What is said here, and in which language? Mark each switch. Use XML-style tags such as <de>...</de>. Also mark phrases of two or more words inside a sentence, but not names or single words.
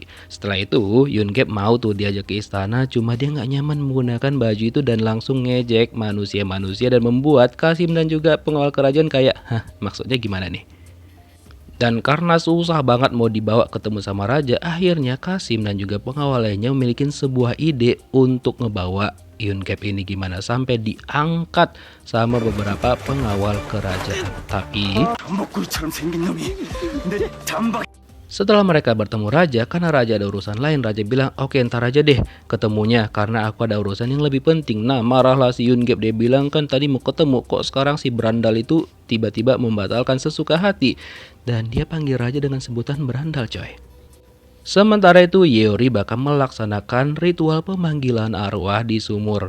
<id>Setelah itu Yoon-gap mau tuh diajak ke istana, cuma dia nggak nyaman menggunakan baju itu dan langsung ngejek manusia-manusia dan membuat Kasim dan juga pengawal kerajaan kayak, hah maksudnya gimana nih? Dan karena susah banget mau dibawa ketemu sama raja, akhirnya Kasim dan juga pengawal lainnya memiliki sebuah ide untuk ngebawa Yoon-gap ini gimana sampai diangkat sama beberapa pengawal kerajaan. Tapi</id> <ko>전복구이처럼 생긴 놈이 내 잠박.</ko> <id>setelah mereka bertemu raja, karena raja ada urusan lain, raja bilang, oke ntar aja deh ketemunya karena aku ada urusan yang lebih penting. Nah marahlah si Yoon-gap, dia bilang kan tadi mau ketemu, kok sekarang si berandal itu tiba-tiba membatalkan sesuka hati. Dan dia panggil raja dengan sebutan berandal coy. Sementara itu Yeori bakal melaksanakan ritual pemanggilan arwah di sumur.</id>